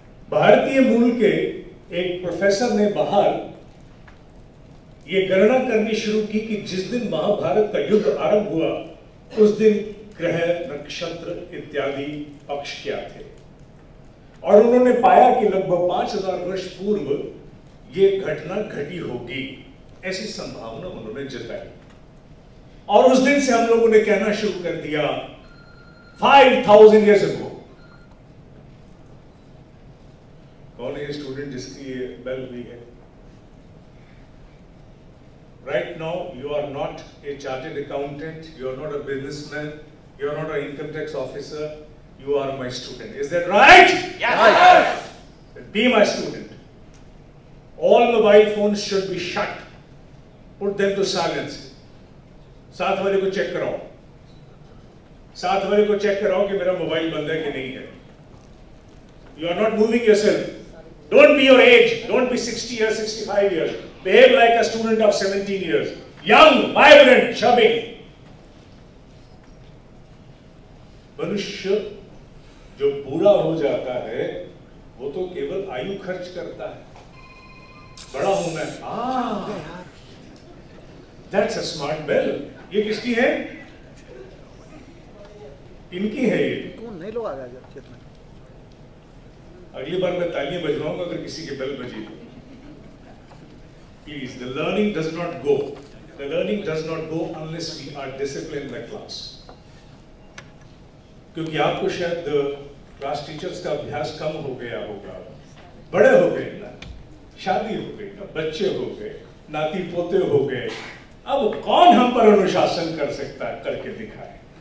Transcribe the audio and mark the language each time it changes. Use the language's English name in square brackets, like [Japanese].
[Hindi] भारतीय मूल के एक प्रोफेसर ने बाहर ये गणना करनी शुरू की कि जिस दिन महाभारत का युद्ध आरंभ हुआ उस दिन ग्रह, नक्षत्र इत्यादि पक्ष क्या थे, और उन्होंने पाया कि लगभग 5000 वर्ष पूर्व ये घटना घटी होगी, ऐसी संभावना उन्होंने जताई। और उस दिन से हम लोगों ने कहना शुरू कर दिया [English] 5000 years ago। [Hindi] कौन है स्टूडेंट जिसकी ये बेल हुई है? [English] Right now you are not a chartered accountant, you are not a businessman, you are not an income tax officer, you are my student. Is that right? Yes. Be my student. All mobile phones should be shut. Put them to silence. [Hindi] साथ वाले को check कराओ, साथ वाले को check कराओ कि मेरा मोबाइल बंद है कि नहीं है। [English] You are not moving yourself. Don't be your age. Don't be 60 years, 65 years. behave like a student of 17 years, young, vibrant, chubby. [Hindi] मनुष्य जो बूढ़ा हो जाता है वो तो केवल आयु खर्च करता है, बड़ा होना है। [English] That's a smart bell. [Hindi] ये किसकी है? इनकी है ये। कौन नए लोग आ गए क्षेत्र में? अगली बार मैं तालियां बजवाऊंगा अगर किसी के बेल बजी तो। [English] Please, the learning does not go. The learning does not go unless we are disciplined in the class. [Hindi] क्योंकि आपको शायद क्लास टीचर्स का अभ्यास कम हो गया होगा, बड़े हो गए ना, शादी हो गई ना, बच्चे हो गए, नाती पोते हो गए, अब कौन हम पर अनुशासन कर सकता है? करके दिखाए।